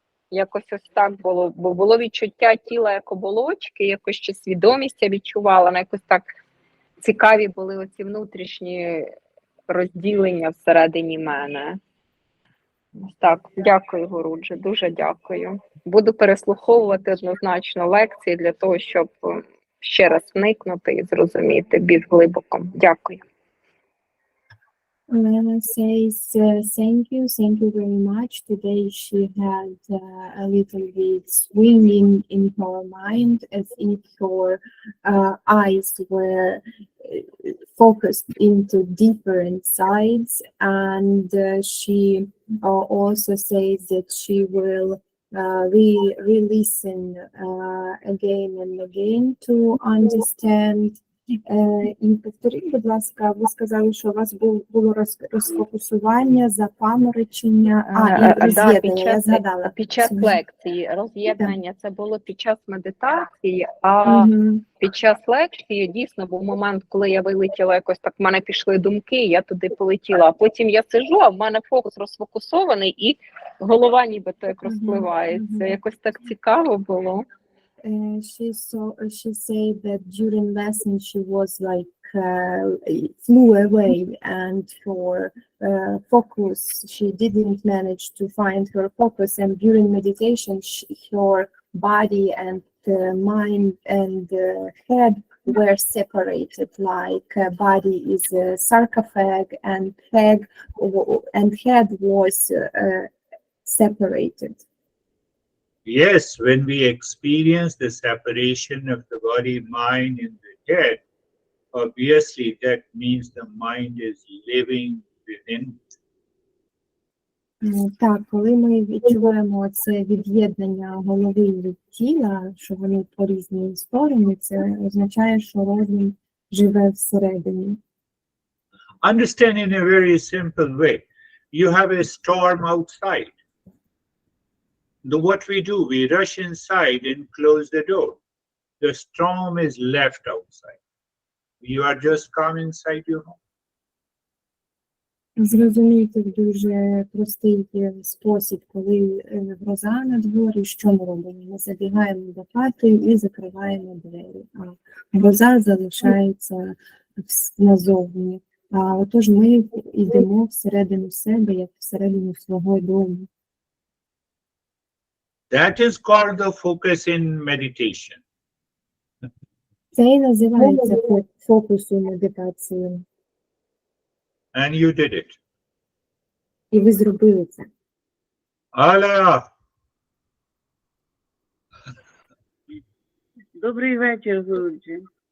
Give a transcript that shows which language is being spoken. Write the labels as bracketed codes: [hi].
[uk] Якось ось так було, бо було відчуття тіла як оболочки, якось ще свідомість я відчувала, але якось так цікаві були оці внутрішні розділення всередині мене. Ось так, дякую, Гуруджі, дуже дякую. Буду переслуховувати однозначно лекції для того, щоб ще раз вникнути і зрозуміти більш глибоко. Дякую. [en] Lena says, thank you very much. Today she had a little bit swinging in her mind as if her eyes were focused into different sides, and she also says that she will re-listen again and again to understand. [uk] І повторіть, будь ласка, ви сказали, що у вас було розфокусування, запаморочення, і роз'єднання, я згадала. Під час лекції роз'єднання це було під час медитації, а під час лекції дійсно був момент, коли я вилетіла, якось так в мене пішли думки, я туди полетіла, а потім я сиджу, а в мене фокус розфокусований і голова нібито як розпливається. Якось так цікаво було. She said that during lesson she was like flew away, and for focus she didn't manage to find her focus, and during meditation her body and mind and head were separated, like body is a sarcophag and head was separated. [en] Yes, when we experience the separation of the body, mind, and the head, obviously that means the mind is living within. [uk] Так, коли ми відчуваємо це від'єднання голови від тіла, що вони по різні сторони, це означає, що розум живе всередині. [en] Understand in a very simple way. You have a storm outside. What we do, we rush inside and close the door. The storm is left outside. You are just come inside your home. [uk] Зрозумійте в дуже простий спосіб, коли гроза на дворі, що ми робимо? Ми забігаємо до хати і закриваємо двері, а гроза залишається назовні. А отож ми йдемо всередину себе, як всередину свого дому. [en] That is called the focus in meditation. [uk] Це і називається фокусом медитації. [en] And you did it. [uk] І ви зробили це. [en] Allah. [uk] Добрий вечір, Гуруджі.